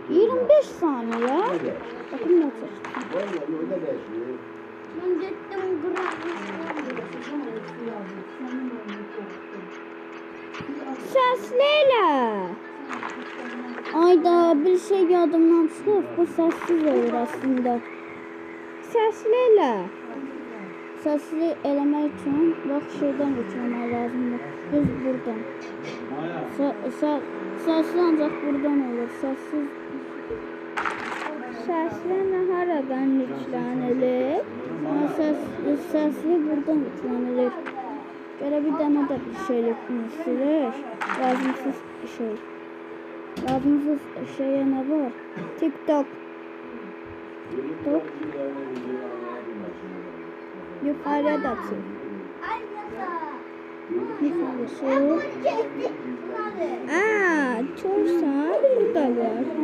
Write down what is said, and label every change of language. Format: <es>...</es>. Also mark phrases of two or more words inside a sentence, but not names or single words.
<tr>25 saniye. Bakın ne çıktı. Ben gittim Sesliyle.</tr> <az>Ayda bir şey yadımdan çıxıb.</az> <tr>Bu səssiz olur aslında. Sesliyle.</tr> <az>Səsli eləmək üçün bax şeydən götürmək lazımdır. Düz buradan. Səsli ancaq buradan olur.</az> <tr>Sesliyle haradan yüklenilir?</tr> <az>Səsli buradan yüklenilir. Görə bir dənə də bir şey istirir.</az> <tr>Lazımsız şey. Lazımsız şeye ne var? TikTok. TikTok. Yukarıya da çık. Yukarısı.</tr> <az>Çorsan burada var.</az>